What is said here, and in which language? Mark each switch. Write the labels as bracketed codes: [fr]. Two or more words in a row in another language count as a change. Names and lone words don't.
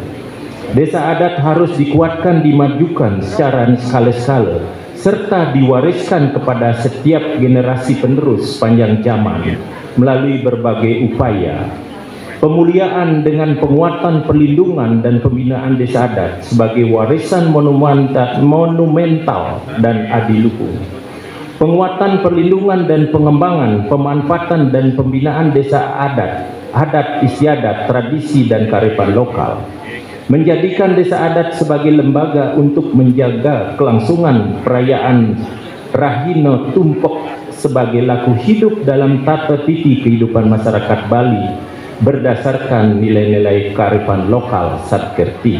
[id] Desa Adat harus dikuatkan, dimajukan secara skala-skala, serta diwariskan kepada setiap generasi penerus sepanjang zaman melalui berbagai upaya. Pemuliaan dengan penguatan perlindungan dan pembinaan Desa Adat sebagai warisan monumental dan adiluhung. Penguatan perlindungan dan pengembangan, pemanfaatan dan pembinaan Desa Adat, adat istiadat, tradisi, dan kearifan lokal, menjadikan Desa Adat sebagai lembaga untuk menjaga kelangsungan perayaan Rahino Tumpek sebagai laku hidup dalam tata titi kehidupan masyarakat Bali berdasarkan nilai-nilai kearifan lokal Satkerti,